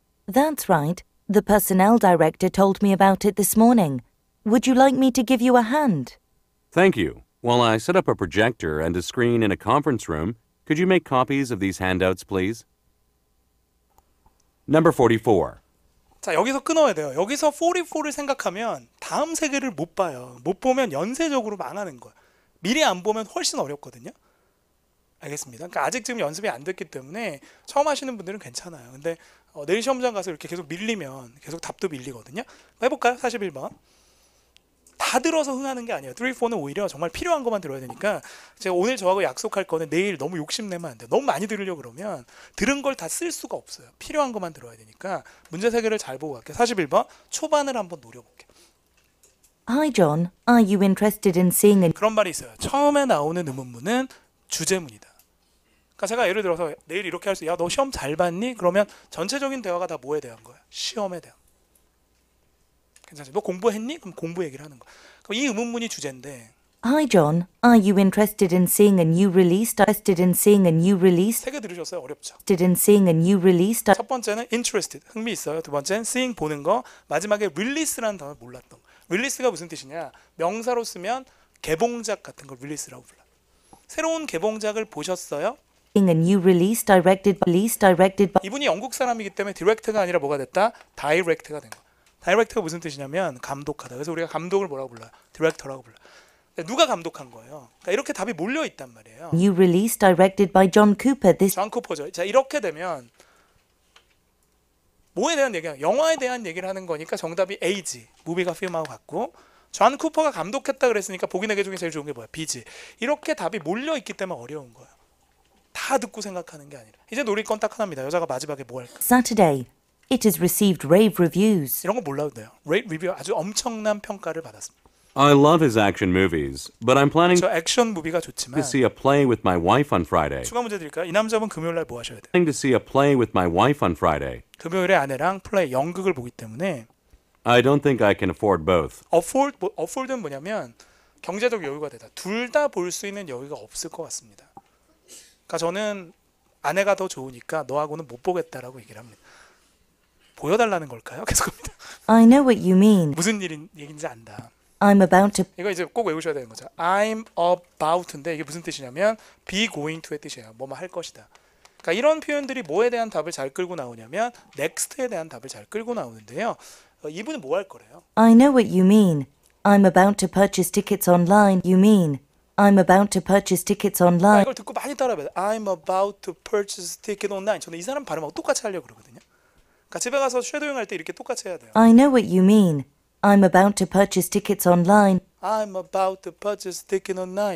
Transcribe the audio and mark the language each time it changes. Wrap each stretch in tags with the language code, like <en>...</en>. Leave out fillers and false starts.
<en>That's right. The personnel director told me about it this morning. Would you like me to give you a hand? Thank you. While I set up a projector and a screen in a conference room, could you make copies of these handouts, please? Number 44.</en> <ko>자, 여기서 끊어야 돼요. 여기서 44를 생각하면 다음 세 개를 못 봐요. 못 보면 연쇄적으로 망하는 거예요. 미리 안 보면 훨씬 어렵거든요. 알겠습니다. 그러니까 아직 지금 연습이 안 됐기 때문에 처음 하시는 분들은 괜찮아요. 근데 내일 시험장 가서 이렇게 계속 밀리면 계속 답도 밀리거든요. 해볼까요? 41번. 다 들어서 흥하는 게 아니에요. 3, 4는 오히려 정말 필요한 것만 들어야 되니까 제가 오늘 저하고 약속할 거는 내일 너무 욕심내면 안 돼요. 너무 많이 들으려고 그러면 들은 걸 다 쓸 수가 없어요. 필요한 것만 들어야 되니까 문제 세 개를 잘 보고 갈게요. 41번 초반을 한번 노려볼게요.</ko> <en>Hi, John. Are you interested in seeing a</en> <ko>그런 말이 있어요. 처음에 나오는 의문문은 주제문이다. 그러니까 제가 예를 들어서 내일 이렇게 할 수, 야, 너 시험 잘 봤니? 그러면 전체적인 대화가 다 뭐에 대한 거야? 시험에 대한. 괜찮지? 너 공부했니? 그럼 공부 얘기를 하는 거야. 그럼 이 의문문이 주제인데</ko> <en>Hi, John. Are you interested in seeing a new release? Interested in seeing a new release?</en> <ko>세 개 들으셨어요? 어렵죠?</ko> <en>Interested in seeing a new release?</en> <ko>첫 번째는 interested, 흥미 있어요. 두 번째는 seeing, 보는 거. 마지막에 release라는 단어 몰랐던 거. release가 무슨 뜻이냐? 명사로 쓰면 개봉작 같은 걸 release라고 불러요. 새로운 개봉작을 보셨어요?</ko> <en>Seeing a new release directed by</en> <ko>이분이 영국 사람이기 때문에 디렉트가 아니라 뭐가 됐다? 다이렉트가 된 거야. 다이렉트가 무슨 뜻이냐면 감독하다. 그래서 우리가 감독을 뭐라고 불러요? 디렉터라고 불러요. 누가 감독한 거예요? 그러니까 이렇게 답이 몰려 있단 말이에요.</ko> <en>new release directed by John Cooper. This</en> <ko>존 쿠퍼죠. 자, 이렇게 되면 뭐에 대한 얘기야? 영화에 대한 얘기를 하는 거니까 정답이 A지. 무비가 필름하고 같고 존 쿠퍼가 감독했다 그랬으니까 보기 4개 중에 제일 좋은 게 뭐야? B지. 이렇게 답이 몰려 있기 때문에 어려운 거예요. 다 듣고 생각하는 게 아니라. 이제 노릴 건 딱 하나입니다. 여자가 마지막에 뭐 할까?</ko> <en>Saturday. It has received rave reviews.</en> <ko>이런 거 몰라도 돼요. 레이트 리뷰 아주 엄청난 평가를 받았습니다.</ko> <en>I love his action movies, but I'm planning</en> <ko>저 액션 무비가 좋지만</ko> <en>to see a play with my wife on Friday.</en> <ko>추가 문제 드릴까요? 이 남자분 금요일 날 뭐 하셔야 돼요?</ko> <en>Planning to see a play with my wife on Friday.</en> <ko>금요일에 아내랑 플레이 연극을 보기 때문에</ko> <en>I don't think I can afford both.</en> <ko>afford는 뭐냐면 경제적 여유가 되다. 둘 다 볼 수 있는 여유가 없을 것 같습니다. 그러니까 저는 아내가 더 좋으니까 너하고는 못 보겠다라고 얘기를 합니다. 보여달라는 걸까요? 계속합니다.</ko> <en>I know what you mean.</en> <ko>무슨 얘기인지 안다.</ko> <en>I'm about to</en> <ko>이거 이제 꼭 외우셔야 되는 거죠.</ko> <en>I'm about</en> <ko>인데 이게 무슨 뜻이냐면</ko> <en>be going to</en> <ko>의 뜻이에요. 뭐뭐 할 것이다. 그러니까 이런 표현들이 뭐에 대한 답을 잘 끌고 나오냐면 next에 대한 답을 잘 끌고 나오는데요. 이분은 뭐 할 거래요?</ko> <en>I know what you mean. I'm about to purchase tickets online. You mean I'm about to purchase tickets online.</en> <ko>이걸 듣고 많이 따라해봐요.</ko> <en>I'm about to purchase ticket online.</en> <ko>저는 이 사람 발음하고 똑같이 하려고 그러거든요. 그러니까 집에 가서 쉐도잉 할 때 이렇게 똑같이 해야 돼요.</ko> <en>I know what you mean. I'm about to purchase tickets online. I'm about to purchase ticket online.</en>